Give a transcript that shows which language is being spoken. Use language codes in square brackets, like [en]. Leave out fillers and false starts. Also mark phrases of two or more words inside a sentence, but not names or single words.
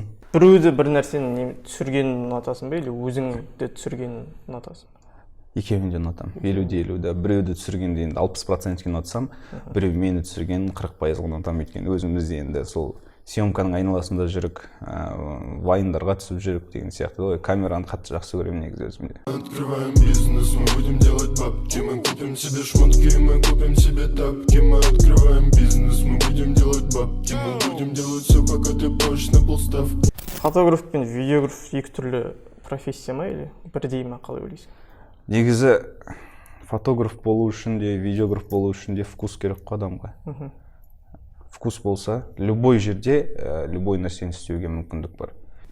[kk] Біреуді бір нәрсені түсіргенін ұнатасың ба, или өзіңді түсіргенін ұнатасың? Екеуін де ұнатамын. 50-50-да. Біреуді түсіргенде енді 60%-ке ұнатсам, біреу мені түсіргенін 40%-ға ұнатамын. Өйткені өзімізде енді сол съемканың айналасында жүрік, вайндарға түсіп жүрік деген сияқты. Ой, камераны қатты жақсы көремін негізі өзімде. [ru] Открываем бизнес, мы будем делать бабки, мы купим себе шмотки, мы купим себе тапки. Мы открываем бизнес, мы будем делать бабки, мы будем делать все, пока ты позже на полставки. [kk] Фотограф пен видеограф екі түрлі профессия ма, или бірдей ма, қалай ойлайсың? Негізі фотограф болу үшін де, видеограф болу үшін де вкус керек қой адамға. Вкус болса, любой жерде, любой нәрсені істеуге мүмкіндік бар.